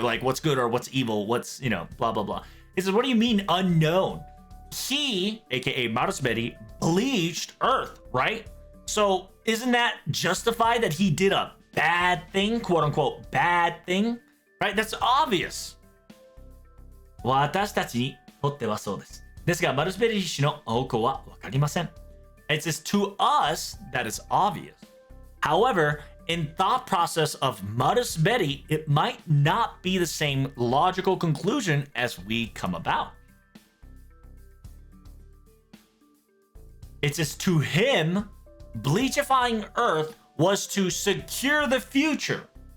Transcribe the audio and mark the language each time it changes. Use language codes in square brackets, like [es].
[en] Like what's good or what's evil, what's, blah, blah, blah. He says, what do you mean unknown? He, aka Marasberi, bleached Earth, right? So isn't that justified that he did a bad thing, quote unquote, bad thing, right? That's obvious. [ja] 私たちにとってはそうです。ですが、マルスベリー氏の方向はわかりません。 [en] It's just to us that is obvious. However, in thought process of Marasberi, it might not be the same logical conclusion as we come about. It's just to him, bleachifying Earth was to secure the future.